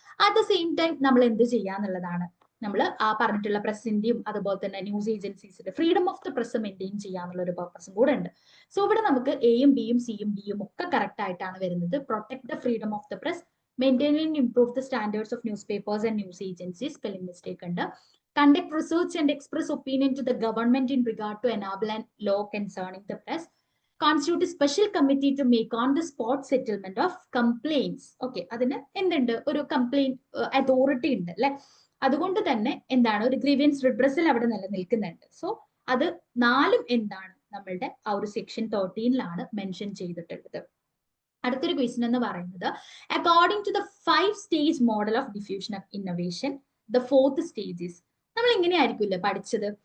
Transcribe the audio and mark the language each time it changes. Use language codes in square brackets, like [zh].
[en] at the same time [ml] നമ്മൾ എന്ത് ചെയ്യുക എന്നുള്ളതാണ്, നമ്മൾ ആ പറഞ്ഞിട്ടുള്ള പ്രസിന്റെയും അതുപോലെ തന്നെ news ഏജൻസീസിന്റെ freedom of the press maintain ചെയ്യാന്നുള്ള ഒരു പർപ്പസും കൂടെ ഉണ്ട്. സോ ഇവിടെ നമുക്ക് എയും ബിയും സിയും ഡിയും ഒക്കെ കറക്റ്റ് ആയിട്ടാണ് വരുന്നത്. [en] Protect the freedom of the press, maintain and improve the standards of news papers and news agencies, spelling mistake ഉണ്ട്. Conduct research and express opinion to the government in regard to enable and law concerning the press. Constitute a special committee to make on the spot settlement of complaints. [ml] Okay, അതിന് എന്തുണ്ട്, ഒരു complaint authority ഉണ്ട് അല്ലെ. അതുകൊണ്ട് തന്നെ എന്താണ്, ഒരു grievance redressal അവിടെ നിലനിൽക്കുന്നുണ്ട്. സോ അത് നാലും എന്താണ്, നമ്മളുടെ ആ ഒരു സെക്ഷൻ 13ലാണ് മെൻഷൻ ചെയ്തിട്ടുള്ളത്. അടുത്തൊരു ക്വസ്റ്റ്യൻ എന്ന് പറയുന്നത്, [en] according to the 5 stage model of diffusion of innovation, the 4th stage is, [ml] നമ്മൾ ഇങ്ങനെയായിരിക്കില്ല പഠിച്ചത്.